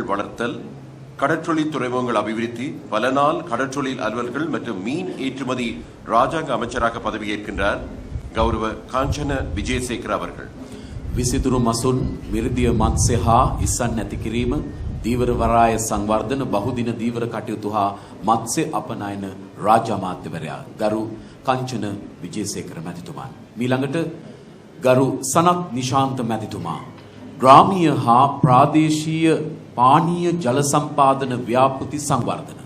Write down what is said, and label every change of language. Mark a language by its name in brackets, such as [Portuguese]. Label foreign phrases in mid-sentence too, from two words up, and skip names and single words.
[Tamil] வளர்த்தல், கடற்றொழில் துறைமுகங்கள் அபிவிருத்தி, பல நாள் கடற்றொழில் அலுவல்கள் மற்றும் மீன் ஏற்றுமதி ராஜாங்க அமைச்சராக பதவியேற்கின்றார் கௌரவ காஞ்சன விஜயசேகர் அவர்கள். [Sinhala] විසිතුරු මසුන් මිරිදිය මත්ස්‍ය හා ඉස්සන් නැති කිරීම දීවර වරාය සංවර්ධන බහුදින දීවර කටයුතු හා මත්ස්‍ය අපනයන රාජ්‍ය අමාත්‍යවරයා ගරු කංචන විජේසේකර මැතිතුමා. ඊළඟට ගරු සනත් නිශාන්ත මැතිතුමා. ග්‍රාමීය හා ප්‍රාදේශීය පානීය ජල සම්පාදන ව්‍යාපෘති සංවර්ධන.